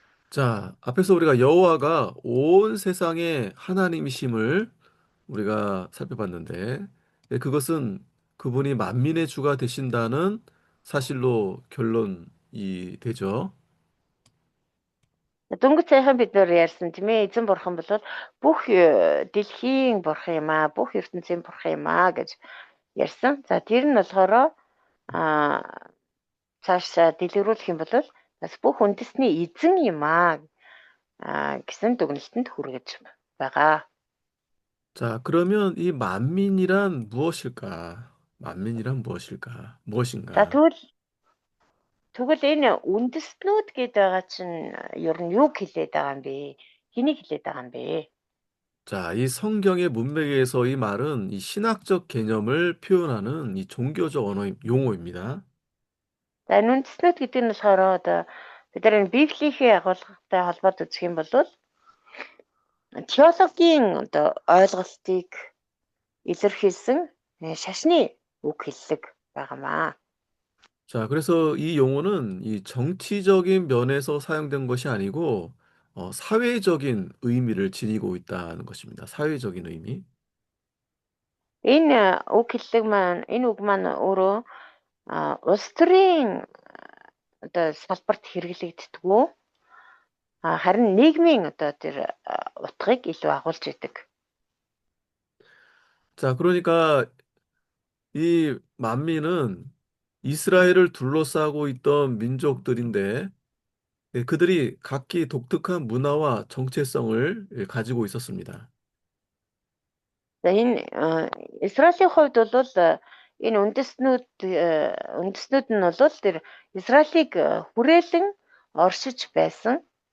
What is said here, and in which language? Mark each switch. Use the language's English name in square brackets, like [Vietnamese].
[Korean] 자, 앞에서 우리가 여호와가 온 세상의 하나님이심을 우리가 살펴봤는데, 네, 그것은 그분이 만민의 주가 되신다는 사실로 결론이 되죠. [Mongolian] Дөнгөж сайхан бид нар ярьсан тийм ээ эзэн бурхан бол бүх дэлхийн бурхан юм аа, бүх ертөнцийн бурхан юм аа гэж ярьсан. За тэр нь болохоор цаашаа дэлгэрүүлэх юм бол бас бүх үндэсний эзэн юм аа гэсэн дүгнэлтэнд хүргэж байгаа. [Korean] 자, 그러면 이 만민이란 무엇일까? 만민이란 무엇일까? [Mongolian] За [Korean] 무엇인가? [Mongolian] тэгвэл энэ үндэстнүүд гэдэг байгаа чинь ер нь юу хэлээд байгаа юм бэ? Хэнийг хэлээд байгаа юм бэ? [Korean] 자, 이 성경의 문맥에서 이 말은 이 신학적 개념을 표현하는 이 종교적 용어입니다. [Mongolian] За энэ үндэстнүүд гэдэг нь болохоор одоо бид нар энэ Библийн агуулгатай холбоод үзэх юм бол теологийн одоо ойлголтыг илэрхийлсэн шашны үг хэллэг байгаамаа. [Korean] 자, 그래서 이 용어는 이 정치적인 면에서 사용된 것이 아니고 사회적인 의미를 지니고 있다는 것입니다. 사회적인 의미. [Mongolian] Энэ үг маань өөрөө улс төрийн одоо салбарт хэрэглэгддэггүй харин нийгмийн одоо тэр утгыг илүү агуулж идэг. [Korean] 자, 그러니까 이 만민은 이스라엘을 둘러싸고 있던 민족들인데 그들이 각기 독특한 문화와 정체성을 가지고 있었습니다. [Mongolian] За энэ Израилийн хувьд бол энэ үндэстнүүд нь бол тэр Израилийг хүрээлэн оршиж байсан.